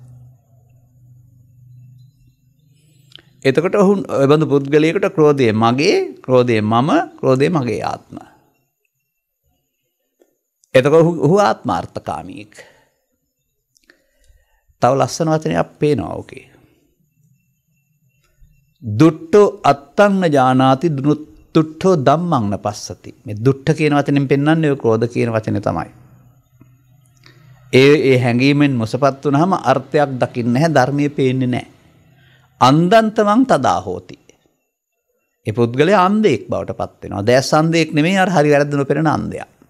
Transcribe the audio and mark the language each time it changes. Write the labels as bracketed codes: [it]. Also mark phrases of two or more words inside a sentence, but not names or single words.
[si] එතකොට ඔහු බඳු පුද්ගලයෙකුට ක්‍රෝධය මගේ, ක්‍රෝධය මම, ක්‍රෝධය මගේ ආත්ම. එතකොට ඔහු ආත්මාර්ථකාමීෙක්. තව ලස්සන වචනයක් පේනවා ඕකේ. [pi] දුට්ඨෝ අත්තං ජානාති දුට්ඨෝ ධම්මං නපස්සති. [si] මේ දුට්ඨ කියන වචනෙන් පෙන්වන්නේ ඔය ක්‍රෝධ කියන වචනේ තමයි. ඒ හැඟීමෙන් මොසපත් වුනහම අර්ථයක් දකින්නේ නැහැ, ධර්මයේ පේන්නේ නැහැ. [pi] අන්දන්තමං තදා හෝති. [si] ඒ පුද්ගලයා අන්ධයෙක් බවට පත් වෙනවා. දැස් අන්ධයෙක් නෙමෙයි, අර හරි වැරද්ද නොපෙනෙන අන්ධයා.